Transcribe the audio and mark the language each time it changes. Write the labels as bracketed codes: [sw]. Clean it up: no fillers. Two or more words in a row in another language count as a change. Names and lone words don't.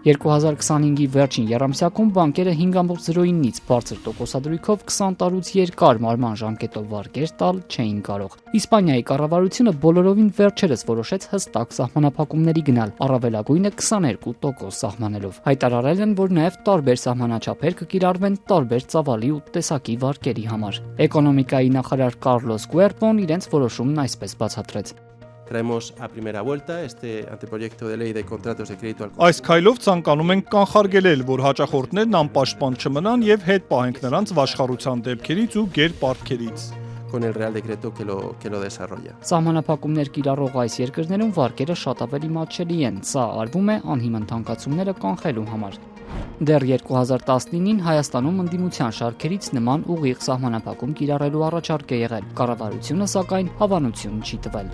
[hy] 2025-ի վերջին եռամսյակում բանկերը 5.09-ից բարձր տոկոսադրույքով 20 տարուց երկար մարման ժամկետով վարկեր տալ չէին կարող։ Իսպանիայի կառավարությունը բոլորովին վերջերս որոշեց հստակ սահմանափակումների գնալ, առավելագույնը 22% սահմանելով։ Հայտարարել են, որ նաև տարբեր սահմանաչափեր կկիրառվեն տարբեր ծավալի ու տեսակի վարկերի համար։ Էկոնոմիկայի նախարար Կարլոս Գուերտոն իրենց որոշումն այսպես բացատրեց. [es] Traemos a primera vuelta este anteproyecto de ley de contratos de crédito al [hy] Այս քայլով ցանկանում ենք կանխարգելել, որ հաճախորդներն անպաշտպան չմնան եւ հետ պահենք նրանց վաշխառության դեպքերից ու գերպարտքերից։ [es] con el Real Decreto que lo desarrolla. [hy] Սահմանափակումներ կիրառող այս երկրներում վարկերը շատ ավելի մատչելի են։ Սա արվում է անհիմն թանկացումները կանխելու համար։ Դեռ 2019-ին Հայաստանում ընդդիմության շարքերից նման ուղիղ սահմանափակում կիրառելու առաջարկ է եղել։ Կառավարությունը սակայն հավանություն չի տվել։